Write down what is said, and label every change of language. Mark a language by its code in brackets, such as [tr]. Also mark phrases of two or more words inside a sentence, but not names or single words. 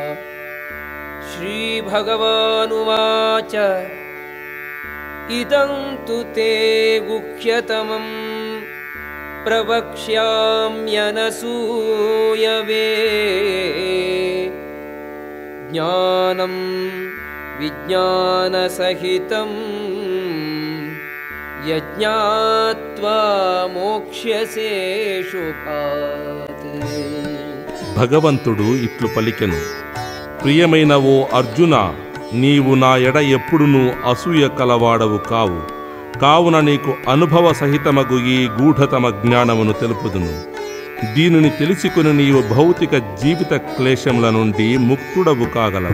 [sa] श्रीभगवानुवाच इदं तु ते गुह्यतमं प्रवक्ष्याम्यनसूयवे ज्ञानं विज्ञानसहितं यज्ञात्वा मोक्ष्यसे शुभात्। [te] భగవంతుడు ఇట్లు పలికెను, ప్రియమైన ఓ అర్జున, నీవు నా ఎడ ఎప్పుడునూ అసూయ కలవాడవు కావు. కావున నీకు అనుభవ సహితమగు ఈ గూఢతమ జ్ఞానమును తెలుపుదును. దీనిని తెలుసుకుని నీవు భౌతిక జీవిత క్లేశముల నుండి ముక్తుడవు కాగలవు.